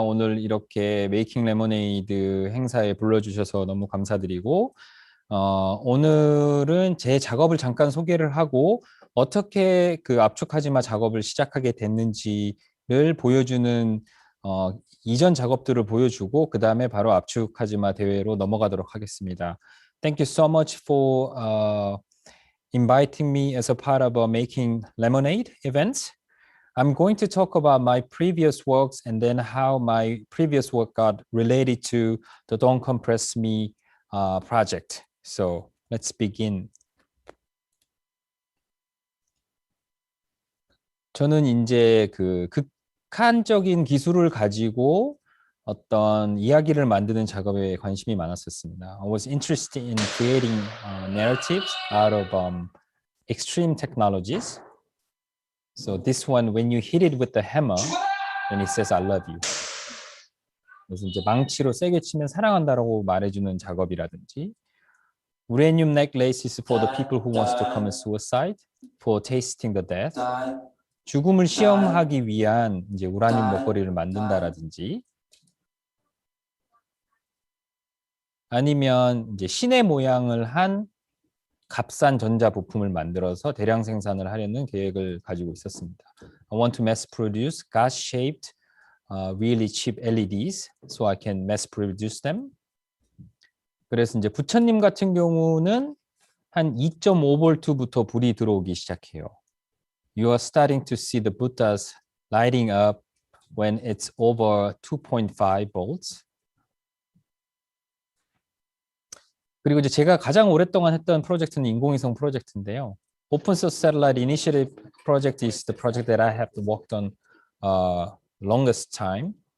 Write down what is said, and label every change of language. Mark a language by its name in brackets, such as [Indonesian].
[Korean] 오늘 이렇게 메이킹 레모네이드 행사에 불러주셔서 너무 감사드리고 오늘은 제 작업을 잠깐 소개를 하고 어떻게 그 압축하지마 작업을 시작하게 됐는지를 보여주는 이전 작업들을 보여주고 그 다음에 바로 압축하지마 대회로 넘어가도록 하겠습니다. [English] Thank you so much for inviting me as a part of a Making Lemonade event. I'm going to talk about my previous works and then how my previous work got related to the Don't Compress Me project. So let's begin. [Korean] 저는 이제 그 극한적인 기술을 가지고 어떤 이야기를 만드는 작업에 관심이 많았었습니다. [English] I was interested in creating narratives out of extreme technologies. So this one, when you hit it with the hammer, then it says I love you. [Korean] 그래서 이제 망치로 세게 치면 사랑한다라고 말해주는 작업이라든지 [English] Uranium necklaces for the people who wants to commit suicide, for tasting the death. [Korean] 죽음을 시험하기 위한 이제 우라늄 목걸이를 만든다라든지 아니면 이제 신의 모양을 한 값싼 전자 부품을 만들어서 대량 생산을 하려는 계획을 가지고 있었습니다. [English] I want to mass produce God-shaped, really cheap LEDs so I can mass produce them. [Korean] 그래서 이제 부처님 같은 경우는 한 2.5볼트부터 불이 들어오기 시작해요. [English] You are starting to see the Buddhas lighting up when it's over 2.5 volts. [Korean] 그리고 이제 제가 가장 오랫동안 했던 프로젝트는 인공위성 프로젝트인데요. [English] Open Source Satellite Initiative project is the project that I have worked on longest time.